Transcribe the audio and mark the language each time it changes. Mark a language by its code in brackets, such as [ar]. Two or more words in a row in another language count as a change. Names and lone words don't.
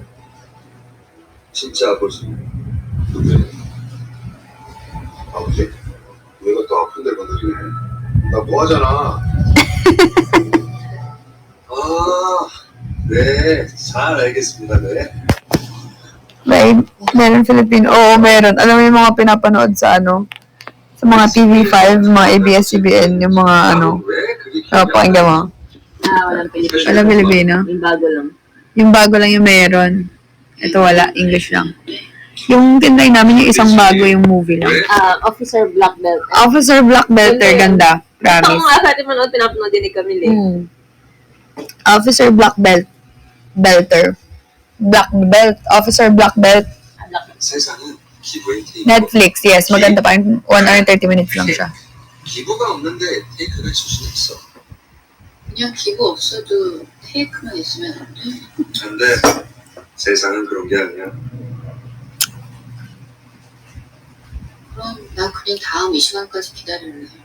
[ko] 진짜 아버지 누구예요? 아버지? 내가 또 아픈 데 건드리네. 나 뭐 하잖아. 네, 잘 알겠습니다. 네. [tl] Right? Meron Filipino. Oo, meron. Alam mo yung mga pinapanood sa sa mga TV5, mga ABS-CBN, yung mga [ko] 왜 그게 [tl] pakinggan mo. Walang Pilipino. Walang Filipino. Yung bago lang. Yung bago lang yung meron. Ito wala, English lang. Yung tinry namin yung isang bago yung movie lang. Officer Black Belt. Officer Black Belter, ganda. Ako Promise. nga sa atin manood, pinapanood din ni Camille. Officer Black Belter. Black Belt. Officer Black Belt. [ko] 세상은 기부의 테이크. [tl] Netflix, yes. Maganda pa. [en] 1 hour and 30 minutes [tl] lang siya. [ko] 기부가 없는데 테이크를 칠 수는 있어. 그냥 기부 없어도 테이크만 있으면 안 돼? 근데 세상은 그런 게 아니야. 그럼 나 그냥 다음 이 시간까지 기다릴래.